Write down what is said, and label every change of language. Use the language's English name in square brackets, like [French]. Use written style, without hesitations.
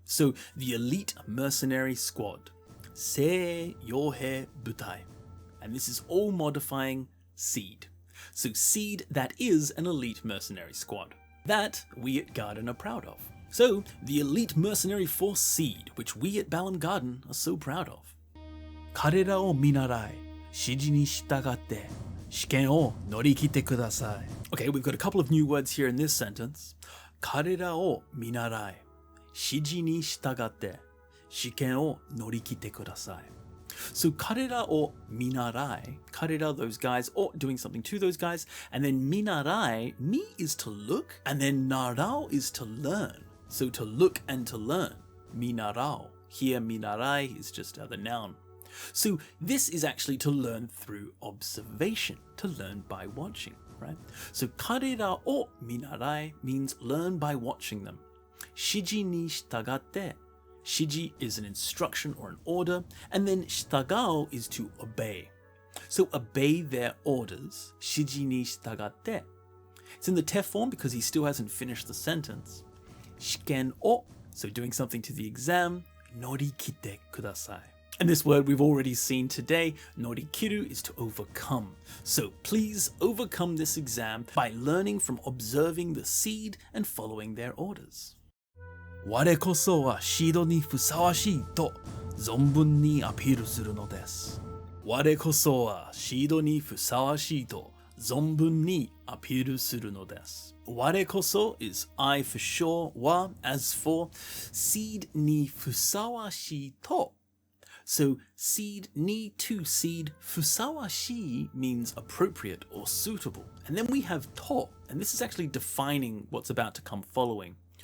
[English] So the elite mercenary squad. [Japanese] Sei yohei butai. [English] And this is all modifying seed. So seed, that is an elite mercenary squad. That we at Garden are proud of. So the elite mercenary force seed, which we at Balamb Garden are so proud of. [Japanese] 彼らを見習い、指示に従って試験を乗り切ってください. [English] Okay, we've got a couple of new words here in this sentence. [Japanese] 彼らを見習い、指示に従って試験を乗り切ってください. [English] So [Japanese] 彼らを見習い, [English] 彼ら those guys, or doing something to those guys, and then 見習い, mi is to look, and then 習う is to learn. So to look and to learn, 見習う. Here 見習い is just the noun. So this is actually to learn through observation, to learn by watching, right? So [Japanese] 彼らを見習い [English] means learn by watching them. [Japanese] 指示に従って [English] Shiji is an instruction or an order, and then 従う is to obey. So obey their orders. [Japanese] 指示に従って. [English] It's in the te form because he still hasn't finished the sentence. [Japanese] 試験を, [English] so doing something to the exam, [Japanese] 乗り切ってください. [English] And this word we've already seen today, norikiru, is to overcome. So please overcome this exam by learning from observing the seed and following their orders. [Japanese] 我こそはシードにふさわしいと存分にアピールするのです。我こそはシードにふさわしいと存分にアピールするのです。我こそ [English] is I for sure, wa as for, seed [Japanese] にふさわしいと. [English] So seed, ni to seed, fusawashi means appropriate or suitable. And then we have to, and this is actually defining what's about to come following.